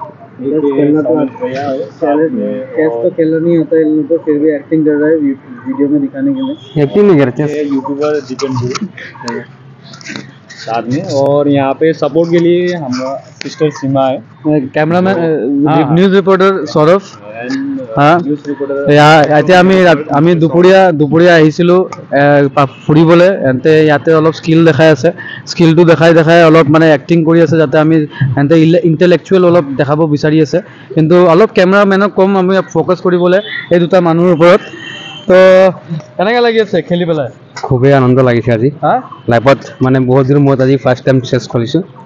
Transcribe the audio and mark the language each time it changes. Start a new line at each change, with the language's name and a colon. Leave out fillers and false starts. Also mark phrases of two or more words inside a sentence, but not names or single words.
Hindi: चेस तो खेलना नहीं होता इन लोगों को फिर भी एक्टिंग कर रहा है वीडियो में दिखाने के लिए एक्टिंग नहीं करते यूट्यूबर दीपन साथ में और यहाँ पे सपोर्ट के लिए हम सिस्टर सीमा है
English: cameraman news reporter
Assamese: सौरभ हाँ এতিয়া আমি দুপৰীয়া আহিছিলোঁ ফুৰিবলৈ এন্তে ইয়াতে অলপ স্কিল দেখাই আছে স্কিলটো দেখাই অলপ মানে এক্টিং কৰি আছে যাতে আমি এন্তে ইন্টেলেকচুৱেল অলপ দেখাব বিচাৰি আছে কিন্তু অলপ কেমেৰামেনক কম আমি ফোকাস কৰিবলৈ এই দুটা মানুহৰ ওপৰত তো কেনেকৈ লাগি আছে খেলি পেলাই খুবেই আনন্দ লাগিছে আজি লাইফত মানে বহুত দিনৰ মূৰত আজি
English: first time
Assamese: চেছ খেলিছোঁ